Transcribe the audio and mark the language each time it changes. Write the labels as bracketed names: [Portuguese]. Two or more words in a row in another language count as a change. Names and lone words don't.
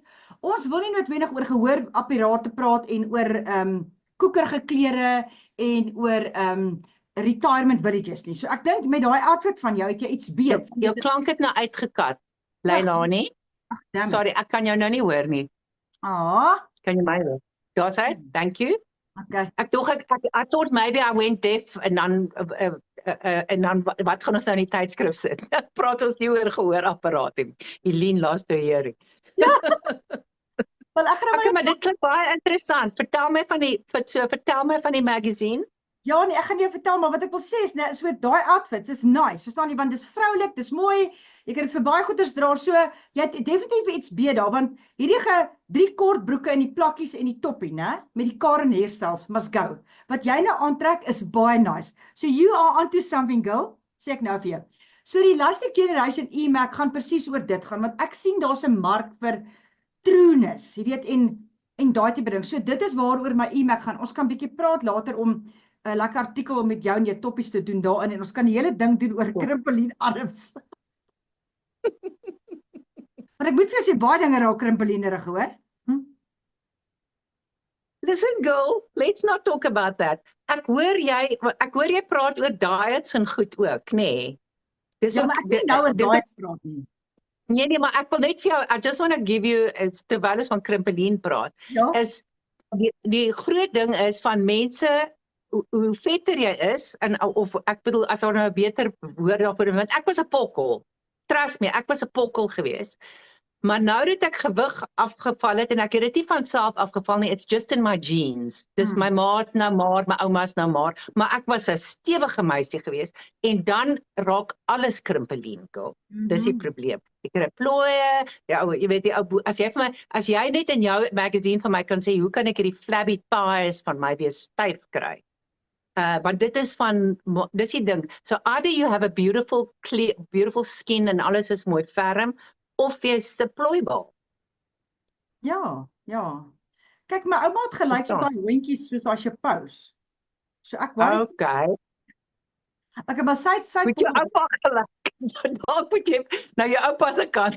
[Afrikaans] Ons wil nie noodwendig oor gehoorapparate praat en oor koekerige klere en oor [English] retirement villages [Afrikaans] nie. So ek dink met daai outfit van jou het jy iets beet. Jou klank het nou uitgekat, Leilani. Sorry, ek kan jou nou nie hoor nie. Kan jy my hoor? Daar's hy, [English] thank you. Okay. [Afrikaans] Ek [English] thought maybe I went deaf [Afrikaans] en dan wat gaan ons nou in die tydskrif sit? Praat ons nie oor gehoorapparate nie. [English] Helene last hearing. [Afrikaans] Ja. Wel ek gaan maar dit klink baie interessant. Vertel my van die magazine. Ja nee, ek gaan jou vertel, maar wat ek wil sê is net so daai outfits is nice. Verstaan jy, want dis vroulik, dis mooi. Jy kan dit vir baie goeders dra. So jy het definitief iets beet daar, want hierdie 3 kort broeke in die plakkies en die toppie, né, met die Karen [English] hairstyles must go. [Afrikaans] Wat jy nou aantrek is baie nice. [English] So you are onto something, girl. [Afrikaans] Sê ek nou vir jou. So die Elastic Generation e-merk gaan presies oor dit gaan, want ek sien daar's 'n mark vir trueness, jy weet, en daai tipe ding. So dit is waaroor my e-merk gaan. Ons kan bietjie praat later om 'n lekker artikel om met jou en jou toppies te doen daarin, en ons kan die hele ding doen oor krimpelien arms. Maar ek moet vir jou sê, baie dinge raak krimpelienerig, hoor. [English] Listen girl, let's not talk about that. [Afrikaans] Ek hoor jy praat oor diets en goed ook, nê? Nee. Dis ja, maar ek nie nou oor diets praat nie. Nee, maar ek wil net vir jou, [English] I just want to give you, [Afrikaans] terwyl ons van krimpelien praat, is die groot ding is van mense hoe vetter jy is, of ek bedoel, as daar nou 'n beter woord daarvoor is, want ek was 'n pokkel. Trust me, ek was 'n pokkel gewees. Maar nou dat ek gewig afgeval het, en ek het dit nie van self afgeval nie, [English] it's just in my genes. [Afrikaans] Dis my ma's nou maar, my ouma's nou maar ek was 'n stewige meisie gewees, en dan raak alles krimpelienkel. Dis die probleem. Ek kry plooie, jy weet die ou, as jy net in jou magazine van my kan sê, hoe kan ek hierdie [English] flabby thighs [Afrikaans] van my weer styf kry? Want dit is dis die ding. [English] So either you have a beautiful skin [Afrikaans] en alles is mooi ferm, of jy's 'n plooibal. Ja. Kyk, my ouma het gelyk so daai hondjies soos as jy pous. So ek wou Okay. Ek maar sy Moet jou oupa gelyk. Dalk moet jy nou jou oupa se kant.